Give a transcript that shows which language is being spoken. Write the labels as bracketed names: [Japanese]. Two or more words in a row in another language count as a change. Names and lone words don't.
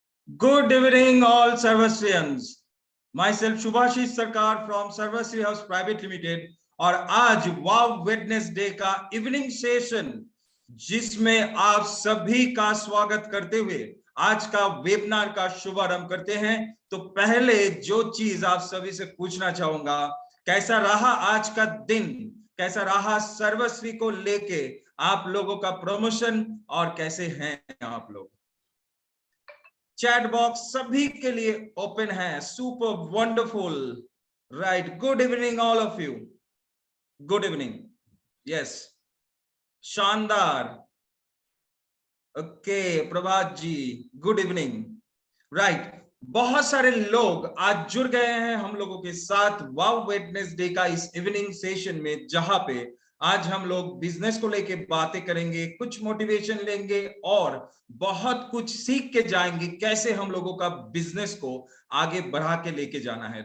[English] Good evening, all Sarvasriyans. Myself Shubhashish Sarkar from Sarvasri House Private Limited. [Hindi] और आज वाव वेडनेसडे का [English] evening session [Hindi] जिसमें आप सभी का स्वागत करते हुए आज का वेबिनार का शुभारंभ करते हैं। तो पहले जो चीज आप सभी से पूछना चाहूंगा, कैसा रहा आज का दिन, कैसा रहा सर्वश्री को लेके आप लोगों का प्रमोशन और कैसे हैं आप लोग। [English] chat box [Hindi] सभी के लिए ओपन है। [English] super wonderful, right. good evening all of you, good evening. [Hindi] यस, शानदार। [English] ओके प्रभात जी, good evening. [Hindi] राइट, बहुत सारे लोग आज जुड़ गए हैं हम लोगों के साथ वाव वेडनेसडे का इस [English] evening session [Hindi] में, जहां पे आज हम लोग बिजनेस को लेके बातें करेंगे, कुछ मोटिवेशन लेंगे और बहुत कुछ सीख के जाएंगे कैसे हम लोगों का बिजनेस को आगे बढ़ा के लेके जाना है।